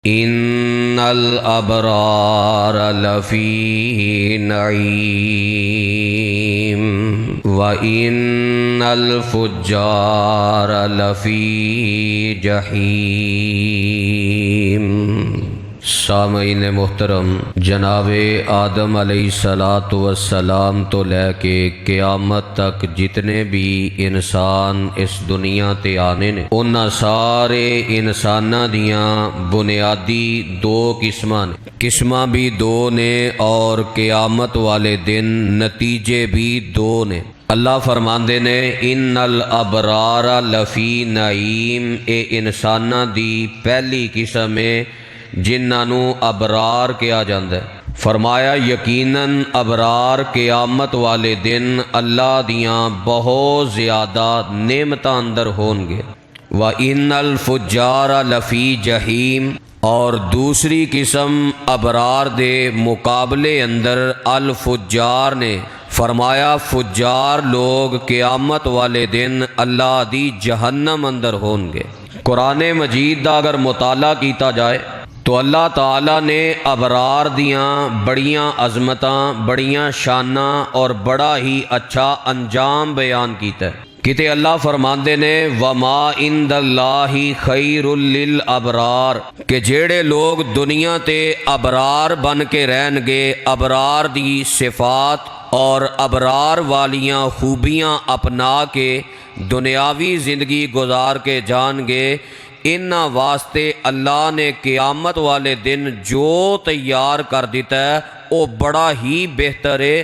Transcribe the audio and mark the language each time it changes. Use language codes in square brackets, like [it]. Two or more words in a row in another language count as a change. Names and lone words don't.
[ar] ان الابرار لفی نعیم وان الفجار لفی جحیم۔ [pa] سامعین محترم، جناب آدم علیہ السلام تو لے کے قیامت تک جتنے بھی انسان اس دنیا تے آنے نے، انہاں سارے انساناں دیاں بنیادی دو قسماں نے، قسماں بھی دو نے اور قیامت والے دن نتیجے بھی دو نے۔ اللہ فرماندے نے [ar] ان الابرار لفی نعیم، [pa] اے انساناں دی پہلی قسم ہے جنہاں ابرار کیا جاندہ ہے۔ فرمایا یقیناً ابرار قیامت والے دن اللہ دیاں بہت زیادہ نعمتاں اندر ہون گے۔ [ar] وَإِنَّ الْفُجَّارَ لَفِي جَحِيمٍ، [pa] اور دوسری قسم ابرار دے مقابلے اندر الفجار نے۔ فرمایا فجار لوگ قیامت والے دن اللہ دی جہنم اندر ہون گے۔ قرآن مجید دا اگر مطالعہ کیتا جائے تو اللہ تعالیٰ نے ابرار دیاں بڑیاں عظمتاں، بڑیاں شاناں اور بڑا ہی اچھا انجام بیان کیتا ہے۔ کتے اللہ فرماندے نے [ar] وَمَا عِندَ اللَّهِ خَيْرٌ لِلْأَبْرَارِ، [pa] کہ جیڑے لوگ دنیا تے ابرار بن کے رہن گے، ابرار دی صفات اور ابرار والیاں خوبیاں اپنا کے دنیاوی زندگی گزار کے جان گے، انہاں واسطے اللہ نے قیامت والے دن جو تیار کر دیتا ہے وہ بڑا ہی بہتر ہے۔